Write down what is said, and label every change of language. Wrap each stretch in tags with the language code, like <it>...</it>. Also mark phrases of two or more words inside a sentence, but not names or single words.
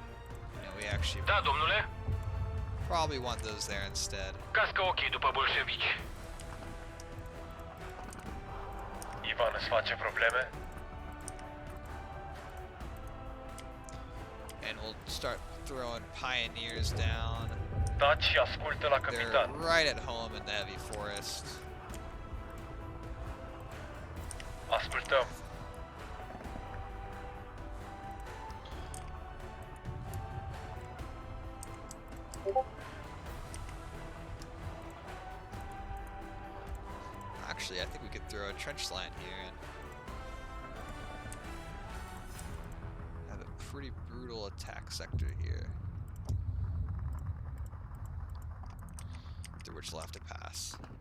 <ro>Da, domnule.</ro> <en>Probably want those there instead.</en> <ro>Cască ochii după bolșevici. Ivan îți face probleme?</ro> <en>And we'll start throwing pioneers down.</en> <ro>Taci și ascultă la</ro> <en>They're</en> <ro>capitan.</ro> <en>right at home in the heavy forest.</en> <ro>Ascultăm.</ro> <en>Actually, I think we could throw a trench line here and have a pretty brutal attack sector here, through which we'll have to pass.</en>